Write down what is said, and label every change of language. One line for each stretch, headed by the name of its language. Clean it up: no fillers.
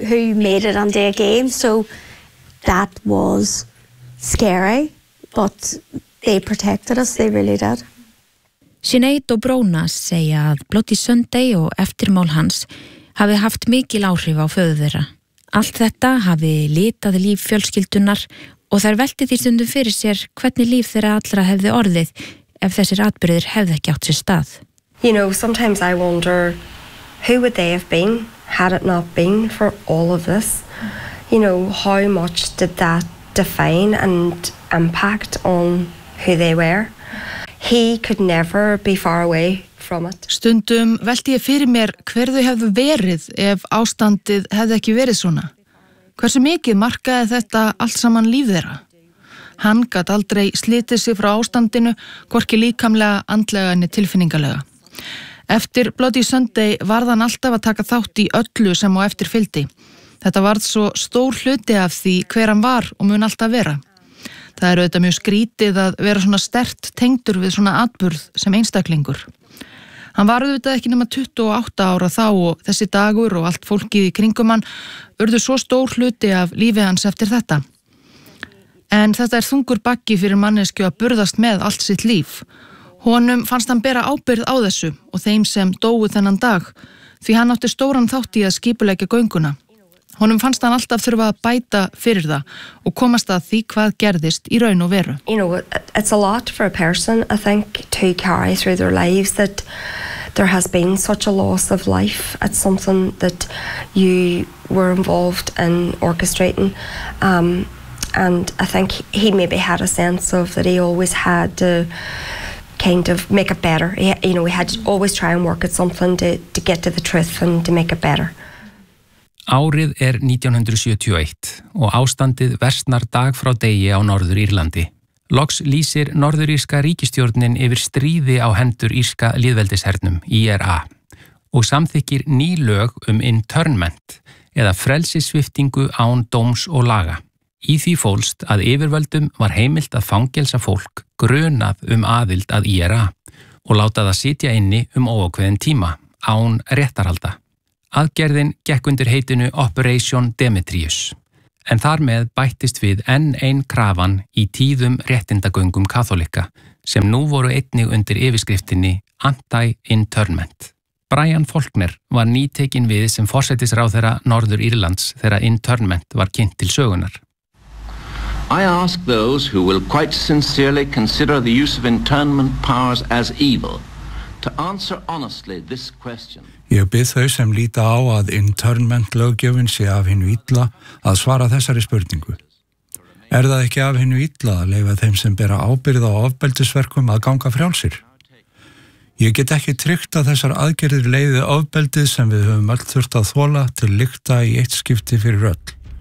English: That was scary, but they protected us, they really did.
Icelandic: Sinead og Bróna segja að Bloody Sunday og eftirmál hans hafi haft mikil áhrif á föður þeirra. Allt þetta hafi litað líf fjölskyldunar og þær veltið í stundum fyrir sér hvernig líf þeirra allra hefði orðið ef þessir atburðir hefði ekki átt sér stað.
English: You know, sometimes I wonder who would they have been had it not been for all of this? You know, how much did that define and impact on who they were? He could never be far away from it.
Icelandic: Stundum velti ég fyrir mér hver þau hefðu verið ef ástandið hefði ekki verið svona. Hversu mikið markaði þetta allt saman líf þeirra? Hann gat aldrei slitið sig frá ástandinu, hvorki líkamlega, andlega né tilfinningalega. Eftir Bloody Sunday varð hann alltaf að taka þátt í öllu sem á eftir fylgdi. Þetta varð svo stór hluti af því hver hann var og mun alltaf vera. Það eru auðvitað mjög skrítið að vera svona sterkt tengdur við svona atburð sem einstaklingur. Hann var auðvitað ekki nema 28 ára þá og þessi dagur og allt fólkið í kringum hann urðu svo stór hluti af lífi hans eftir þetta. En þetta þungur baggi fyrir manneskju að burðast með allt sitt líf. Honum fannst hann bera ábyrgð á þessu og þeim sem dóu þennan dag því hann átti stóran þátt í að skipuleggja gönguna. Honum fannst hann alltaf þurfa að bæta fyrir það og komast að því hvað gerðist í raun og veru.
English: You know, it's a lot for a person, I think, to carry through their lives that there has been such a loss of life. It's something that you were involved in orchestrating. And I think he maybe had a sense of that he always had to kind of make it better. You know, he had to always try and work at something to get to the truth and to make it better.
Icelandic: Árið 1971 og ástandið versnar dag frá degi á Norður Írlandi. Loks lýsir norðuríska ríkistjórnin yfir stríði á hendur írska lýðveldishernum, IRA, og samþykkir ný lög internment eða frelsissviftingu án dóms og laga. Í því fólst að yfirvöldum var heimilt að fangelsa fólk grunað aðild að IRA og láta það sitja inni óákveðin tíma án réttarhalda. Aðgerðin gekk undir heitinu Operation Demetrius, en þar með bættist við enn ein krafan í tíðum réttindagöngum kaþólikka sem nú voru einnig undir yfirskriftinni Anti-Internment. Brian Faulkner var nýtekin við sem forsætisráðherra Norður Írlands þegar internment var kynnt til sögunar.
English: I ask those who will quite sincerely consider the use of internment powers as evil to answer honestly this question.
Icelandic: Ég bið þau sem líta á að internment löggjöfin sé af hinu illa að svara þessari spurningu. Er það ekki af hinu illa að leifa þeim sem bera ábyrgð á ofbeldisverkum að ganga frjálsir? Ég get ekki tryggt að þessar aðgerðir leiði ofbeldið sem við höfum öll þurft að þola til lykta í eitt skipti fyrir öll.